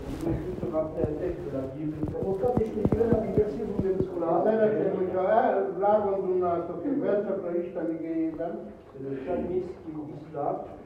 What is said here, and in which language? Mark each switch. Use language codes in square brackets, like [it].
[fr] Je vais juste rappeler un texte de la Bible. [hu] Szeretném, hogyha rágondolnátok egy versekre Isten igéjében. [fr] C'est le psalmiste qui dit cela.